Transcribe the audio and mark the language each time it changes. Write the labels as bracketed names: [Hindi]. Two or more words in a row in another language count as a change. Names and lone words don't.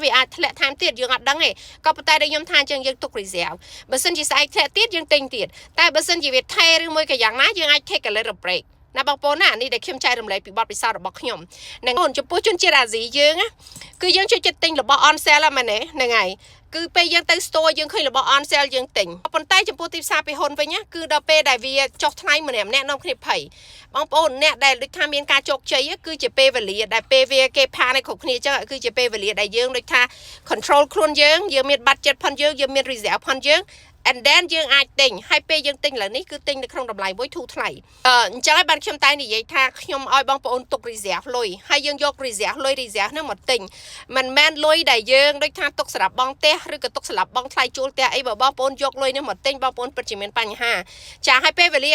[Khmer] វាអាចធ្លាក់ថែមទៀតយើងអត់ដឹងទេក៏ប៉ុន្តែដូចខ្ញុំថាអញ្ចឹងយើងទុក reserve បើសិនជាស្អែកធ្លាក់ទៀតយើងទិញទៀតតែបើសិនជាវាថេរឬមួយក៏យ៉ាងណាយើងអាច [English] take a little break [Khmer] ណាបងប្អូនណានេះដែលខ្ញុំចែករំលែកពីបទពិសោធន៍របស់ខ្ញុំហ្នឹងបងចំពោះជនជាតិអាស៊ីយើងគឺយើងចូលចិត្តទិញរបស់ [English] on sale [Khmer] ហ្នឹងមែនទេហ្នឹងហើយគឺពេលយើងទៅ store យើងឃើញរបស់ [English] on sale [Khmer] យើងទិញប៉ុន្តែចំពោះទីផ្សារពីហ៊ុនវិញគឺដល់ពេលដែលវាចុះថ្លៃ ម្នាក់នាំគ្នាភ័យបងប្អូនអ្នកដែលដូចថាមានការជោគជ័យគឺជាពេលវេលាដែលពេលវាគេផានៅគ្រប់គ្នាចឹងគឺជាពេលវេលាដែលយើងដូចថា control ខ្លួនយើងមាន budget ផុនយើងមាន reserve ផុនយើង [English] and then [Khmer] យើងអាចទិញហើយពេលយើងទិញឥឡូវនេះគឺទិញនៅក្នុងតម្លៃមួយធូរថ្លៃអញ្ចឹងហើយបានខ្ញុំតែនិយាយ ថាខ្ញុំឲ្យបងប្អូនទុក reserve លុយហើយយើងយក reserve ហ្នឹងមកទិញមិនមែនលុយដែលយើងដូចថាទុកសម្រាប់បង់ផ្ទះឬក៏ទុកសម្រាប់បង់ថ្លៃជួលផ្ទះអីបើបងប្អូនយកលុយនេះមកទិញបងប្អូនពិតជាមានបញ្ហាចាហើយពេលវេលាឥ